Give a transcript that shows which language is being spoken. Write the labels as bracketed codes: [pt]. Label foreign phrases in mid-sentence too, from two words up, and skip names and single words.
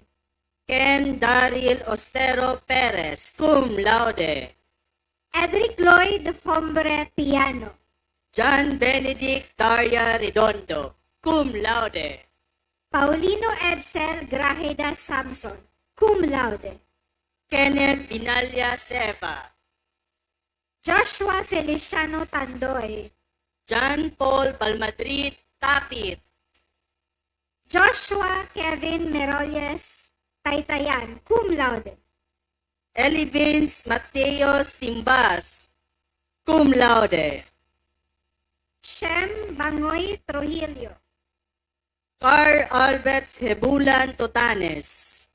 [en] Ken Daryl Ostero Perez, [la] cum laude. [en] Edric Lloyd Hombre Piano, John Benedict Daria Redondo, [la] cum laude. [en] Paulino Edsel Grajeda Samson, [la] cum laude. [en] Kenneth Binalya Seva, Joshua Feliciano Tandoy, John Paul Balmadrid Tapit, Joshua Kevin Meroyes Taytayan, [la] cum laude. [en] Eli Vince Mateos Timbas, [la] cum laude. [en] Shem Bangoy Trujillo, Carl Albert Hebulan Totanes,